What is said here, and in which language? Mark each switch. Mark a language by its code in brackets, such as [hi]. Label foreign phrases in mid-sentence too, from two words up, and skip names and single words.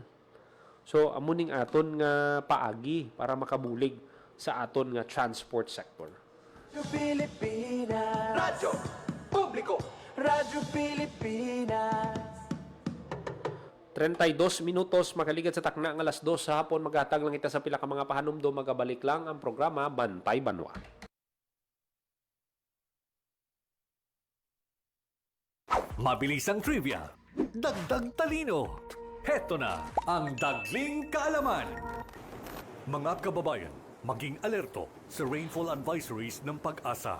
[hil] So amo ning aton nga paagi para makabulig sa aton nga transport sector. Radyo Pilipinas. Radyo Publiko. Radyo Pilipinas. 32 minutos makaligat sa takna ng alas 2 sa hapon. Maghatag lang kita sa pila ka mga pahanumdo. Magabalik lang ang programa Bantay Banwa. [tl] Mabilis ang trivia, dagdag talino. Heto na ang Dagling Kaalaman. Mga kababayan, maging alerto sa [en] rainfall advisories [tl] ng Pag-asa.